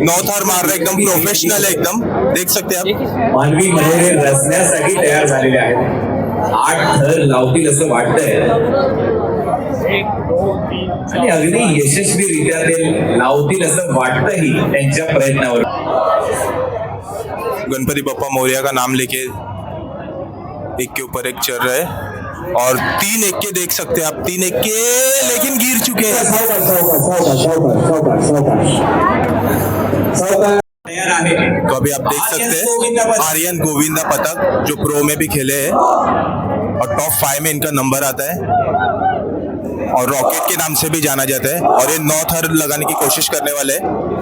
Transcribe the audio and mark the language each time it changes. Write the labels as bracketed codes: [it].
[hi] 9 थर मार रहे, एकदम प्रोफेशनल है, एकदम देख सकते हैं आप. [mr] मानवी मनोरे रचण्यासाठी तयार झालेले आहेत. 8 थर लावतील असं वाटतंय आणि अगदी यशस्वीरित्या ते लावतील असं वाटतंही त्यांच्या प्रयत्नावर. [hi] गणपति बप्पा मौर्य का नाम लेके एक के ऊपर एक चल रहे हैं और 3 एक्के देख सकते हैं आप. 3 एक्के लेकिन गिर चुके हैं. तो अभी आप देख सकते हैं आर्यन गोविंदा पथक जो प्रो में भी खेले हैं और टॉप 5 में इनका नंबर आता है और रॉकेट के नाम से भी जाना जाता है और ये 9 थर लगाने की कोशिश करने वाले हैं।